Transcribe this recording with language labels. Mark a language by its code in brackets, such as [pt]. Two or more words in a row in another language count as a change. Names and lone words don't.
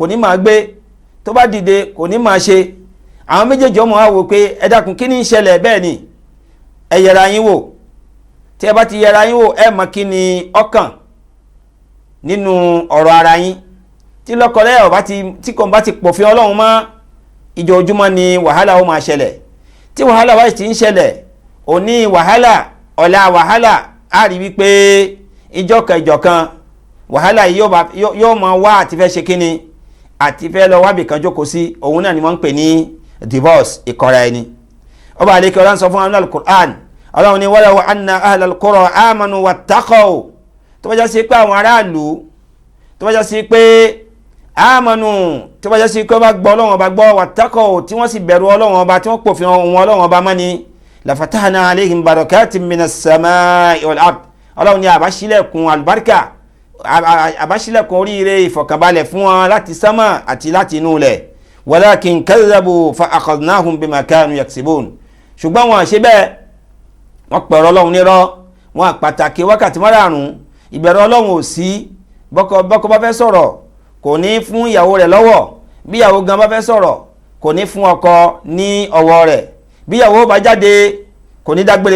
[yo] ní máa gbé tó bá dìde kò ní máa ṣe àwọn méjèèjì ọmọ wa wò pé ẹ dákun kí ni ń ṣẹlẹ̀ bẹ́ẹ̀ ni ẹ yẹra yín wò tí ẹ bá ti yẹra yín wò ẹ mọ̀ kí ni ọkàn nínú ọ̀rọ̀ ara yín tí lọ́kọláya tí kò bá ti pòfin Ọlọ́run mọ́ ìjojúmọ́ ni wàhálà ó máa ṣẹlẹ̀ tí wàhálà wáyé ti ń ṣẹlẹ̀ òní wàhálà ọ̀la wàhálà á rí wípé ìjọkan wàhálà yìí yóò máa wá àti fẹ́ ṣe kíni àti fẹ́ lọ wábì kan jókòó sí òun náà ni wọ́n ń pè ní divorce ìkọra ẹni ọba àlekè ọlọ́run sọ fún àwọn al-Qur'an ọlọ́run ni [ar] ولو أن أهل القرى آمنوا واتقوا [yo] tó bá jẹ́ sí pé àwọn aráàlú tó bá jẹ́ sí pé amanu tó bá jẹ́ sí pé wọ́n bá gbọ́ ọlọ́run ọba gbọ́ wattaqaw tí wọ́n sì bẹ̀rù ọlọ́run ọba tí wọ́n pòfin ohun ọlọ́run ọba mọ́ni [ar] لفتحنا عليهم بركات من السماء والأرض [yo] ọlọ́run ni àbáṣílẹ̀kùn àlùbáríkà àbáṣílẹ̀kùn oríire ìfọ̀kànbalẹ̀ fún wọn láti sánmà àti láti inú ilẹ̀ [ar] ولكن كذبوا فأخذناهم بما كانوا يكسبون [yo] ṣùgbọ́n wọn ṣe bẹ́ẹ̀ wọ́n pẹ̀rọ ọlọ́run nírọ́ wọn pàtàkì wákàtí márààrún ìbẹ̀rù ọlọ́run ò sí bọ́kọ bá fẹ́ sọ̀rọ̀ kò ní fún ìyàwó rẹ̀ lọ́wọ́ bí ìyàwó gan bá fẹ́ sọ̀rọ̀ kò ní fún ọkọ ní ọwọ́ rẹ̀ bí ìyàwó bá jáde kò ní dágbére